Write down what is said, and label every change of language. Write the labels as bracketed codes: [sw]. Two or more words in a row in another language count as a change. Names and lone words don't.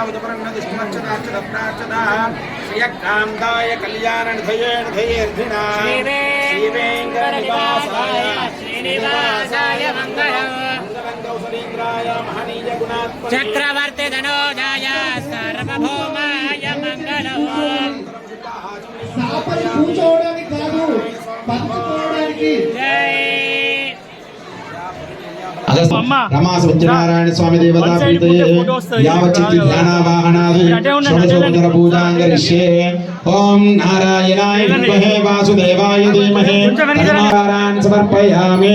[sa] उदपरन्न दुष्टमक्षदाक्षत प्राक्षदा श्रियकान्ताय कल्याणनिधयेर्धिना श्रीवेङ्कटनिवासाय श्रीनिवासाय मङ्गलम् कौसलीन्द्राय महनीय गुणात्मने चक्रवर्ति धनोजाय सार्वभौमाय मङ्गलम्। [te] సాపలు కూర్చోవడానికి కాదు, పంచుకోవడానికి. [sa] रमा सत्यनारायण स्वामी देवता प्रीतये यावच्चित्ति ध्यानावाहनादि षोडशोपचार पूजां करिष्ये। ओम नारायणाय विद्महे वासुदेवाय धीमहि तन्नारायण समर्पयामि।